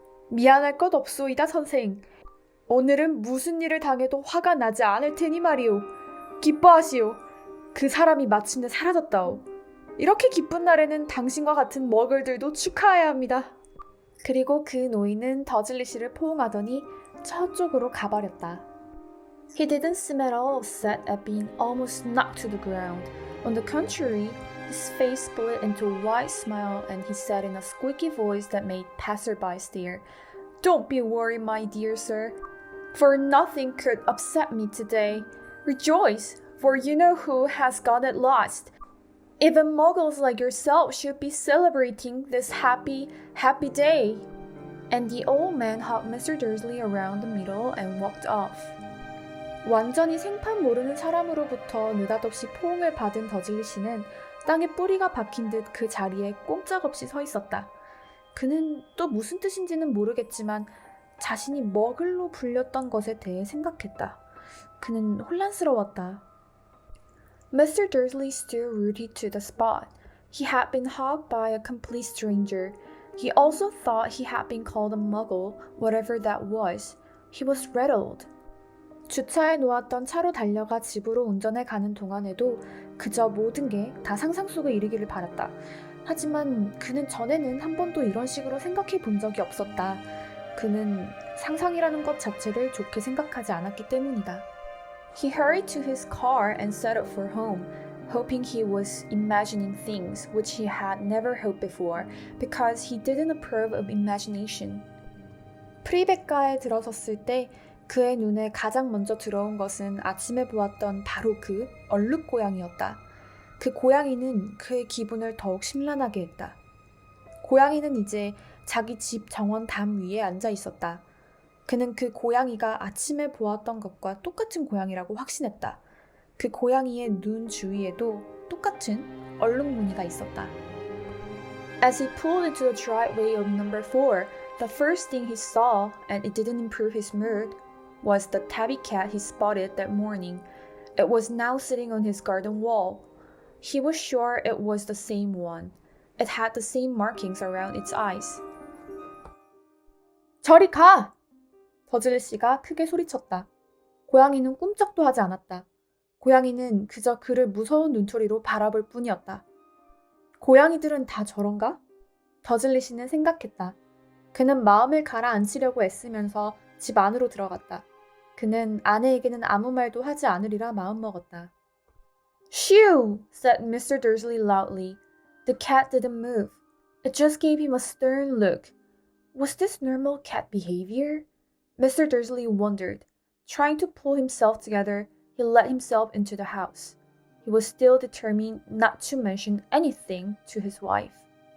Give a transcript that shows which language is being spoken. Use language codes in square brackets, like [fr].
[ko] 미안할 것 없소이다, 선생. 오늘은 무슨 일을 당해도 화가 나지 않을 테니 말이오. 기뻐하시오. 그 사람이 마침내 사라졌다오. 이렇게 기쁜 날에는 당신과 같은 머글들도 축하해야 합니다. 그리고 그 노인은 더즐리 씨를 포옹하더니 저쪽으로 가버렸다. [en] He didn't seem at all upset at being almost knocked to the ground. On the contrary, his face split into a wide smile and he said in a squeaky voice that made passersby stare, "Don't be worried, my dear sir, for nothing could upset me today. Rejoice, for you know who has got it lost. Even muggles like yourself should be celebrating this happy, happy day." And the old man hugged Mr. Dursley around the middle and walked off. [ko] 완전히 생판 모르는 사람으로부터 느닷없이 포옹을 받은 더즐리 씨는 땅에 뿌리가 박힌 듯 그 자리에 꼼짝없이 서 있었다. 그는 또 무슨 뜻인지는 모르겠지만 자신이 머글로 불렸던 것에 대해 생각했다. 그는 혼란스러웠다. Mr. [en] Dursley stood rooted to the spot. He had been hugged by a complete stranger. He also thought he had been called a muggle, whatever that was. He was rattled. [ko] 주차해 놓았던 차로 달려가 집으로 운전해 가는 동안에도 그저 모든 게 다 상상 속에 이르기를 바랐다. 하지만 그는 전에는 한 번도 이런 식으로 생각해 본 적이 없었다. 그는 상상이라는 것 자체를 좋게 생각하지 않았기 때문이다. [en] He hurried to his car and set out for home, hoping he was imagining things which he had never hoped before, because he didn't approve of imagination. [ko] 프리베카에 들어섰을 때 그의 눈에 가장 먼저 들어온 것은 아침에 보았던 바로 그 얼룩 고양이였다. 그 고양이는 그의 기분을 더욱 심란하게 했다. 고양이는 이제 자기 집 정원 담 위에 앉아 있었다. 그는 그 고양이가 아침에 보았던 것과 똑같은 고양이라고 확신했다. 그 고양이의 눈 주위에도 똑같은 얼룩 무늬가 있었다. [en] As he pulled into the driveway of number 4, the first thing he saw, and it didn't improve his mood, was the tabby cat he spotted that morning. It was now sitting on his garden wall. He was sure it was the same one. It had the same markings around its eyes. [ko] 저리 가! 더즐리 씨가 크게 소리쳤다. 고양이는 꿈쩍도 하지 않았다. 고양이는 그저 그를 무서운 눈초리로 바라볼 뿐이었다. 고양이들은 다 저런가? 더즐리 씨는 생각했다. 그는 마음을 가라앉히려고 애쓰면서 집 안으로 들어갔다. 그는 아내에게는 아무 말도 하지 않으리라 마음먹었다. [en] Shoo! said Mr. Dursley loudly. The cat didn't move. It just gave him a stern look. Was this normal cat behavior? Mr. Dursley wondered. Trying to pull himself together, he let himself into the house. He was still determined not to mention anything to his wife.